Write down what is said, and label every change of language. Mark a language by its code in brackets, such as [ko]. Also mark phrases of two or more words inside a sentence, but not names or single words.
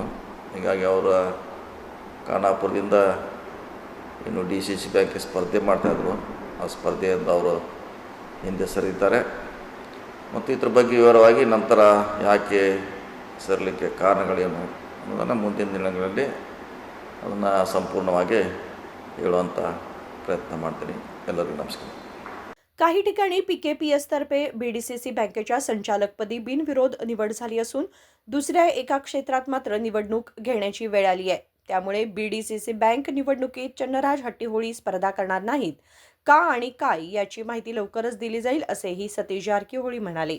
[kn] ಹೀಗಾಗಿ ಅವರ ಖಾನಾಪುರದಿಂದ ಇನ್ನು DCC ಬ್ಯಾಂಕಿಗೆ ಸ್ಪರ್ಧೆ ಮಾಡ್ತಾಯಿದ್ರು, ಆ ಸ್ಪರ್ಧೆಯಿಂದ ಅವರು ಹಿಂದೆ ಸರಿತಾರೆ ಮತ್ತು ಇದ್ರ ಬಗ್ಗೆ ವಿವರವಾಗಿ ನಂತರ ಯಾಕೆ ಸರಿಲಿಕ್ಕೆ ಕಾರಣಗಳೇನು ಅನ್ನೋದನ್ನು ಮುಂದಿನ ದಿನಗಳಲ್ಲಿ ಅದನ್ನು ಸಂಪೂರ್ಣವಾಗಿ ಹೇಳುವಂಥ ಪ್ರಯತ್ನ ಮಾಡ್ತೀನಿ। ಎಲ್ಲರಿಗೂ ನಮಸ್ಕಾರ। [mr] काही ठिकाणी पीकेपीएस तर्फे बीडीसीसी बँकेच्या संचालकपदी बिनविरोध निवड झाली असून दुसऱ्या एका क्षेत्रात मात्र निवडणूक घेण्याची वेळ आली आहे। त्यामुळे बीडीसीसी बँक निवडणुकीत चन्नराज हट्टीहोळी स्पर्धा करणार नाहीत का आणि काय याची माहिती लवकरच दिली जाईल असेही सतीश जारकीहोळी म्हणाले।